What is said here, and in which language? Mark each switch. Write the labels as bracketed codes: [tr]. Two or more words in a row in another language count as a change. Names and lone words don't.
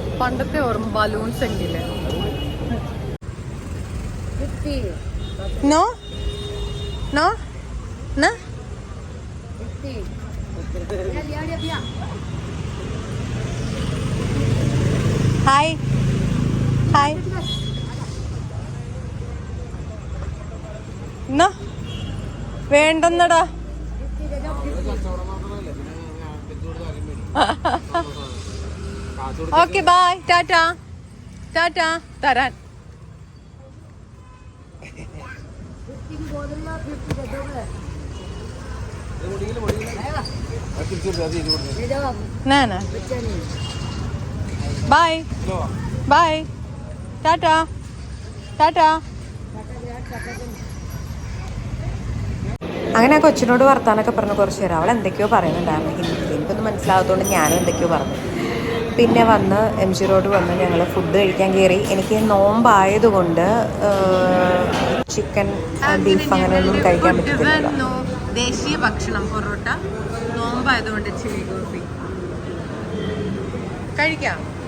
[ml] പണ്ടത്തെ ഓർമ്മ ബലൂൺസ് എങ്കിലേ. [en] no no [ml] na [en] hi hi [ml] എന്നാ വേണ്ടെന്നടാ. [en] okay bye, [ml] ടാറ്റാ ടാറ്റാ. [hi] തരാൻ ना ना [en] bye bye [hi] टाटा टाटा. [ml] അങ്ങനെ ആ കൊച്ചിനോട് വർത്താനൊക്കെ പറഞ്ഞ് കുറച്ച് നേരം അവൾ എന്തൊക്കെയോ പറയുന്നുണ്ടായിരുന്നു ഹിന്ദിയിൽ. എനിക്കൊന്നും മനസ്സിലാകാത്തതുകൊണ്ട് ഞാനും എന്തൊക്കെയോ പറഞ്ഞു. പിന്നെ വന്ന് എം ജി റോഡ് വന്ന് ഞങ്ങൾ ഫുഡ് കഴിക്കാൻ കയറി. എനിക്ക് നോമ്പായതുകൊണ്ട് [en] chicken beef [ml] അങ്ങനെയൊന്നും കഴിക്കാൻ പറ്റില്ല. ദേശീയ ഭക്ഷണം പൊറോട്ട, നോമ്പായതുകൊണ്ട് ചില്ലി ഗോപി കഴിക്കാം.